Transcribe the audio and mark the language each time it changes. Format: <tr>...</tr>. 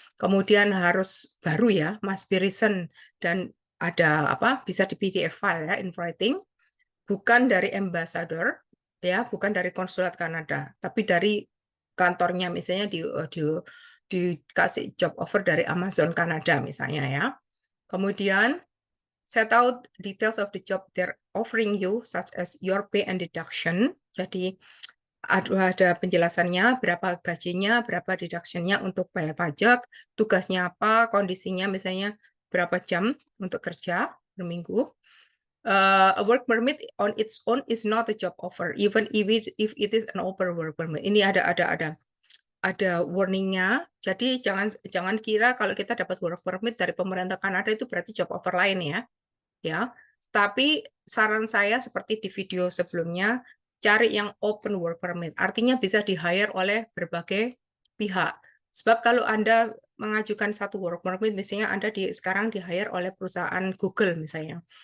<id>Kemudian harus baru ya,</id> <en>must be recent,</en> <id>dan ada apa, bisa di PDF file ya,</id> <en>in writing,</en> <id>bukan dari ambassador, ya, bukan dari konsulat Kanada, tapi dari kantornya, misalnya dikasih job offer dari Amazon Kanada misalnya ya. Kemudian saya tahu</id> <en>details of the job they're offering you, such as your pay and deduction.</en> <id>Jadi ada penjelasannya, berapa gajinya, berapa deduction-nya untuk bayar pajak, tugasnya apa, kondisinya misalnya berapa jam untuk kerja per minggu.</id> <en>A work permit on its own is not a job offer, even if it is an open work permit.</en> <id>Ini ada warningnya. Jadi jangan kira kalau kita dapat work permit dari pemerintah Kanada itu berarti job offer lain ya. Tapi saran saya seperti di video sebelumnya, cari yang open work permit. Artinya bisa di-hire oleh berbagai pihak. Sebab kalau Anda mengajukan satu work permit, misalnya Anda sekarang di-hire oleh perusahaan Google misalnya.</id>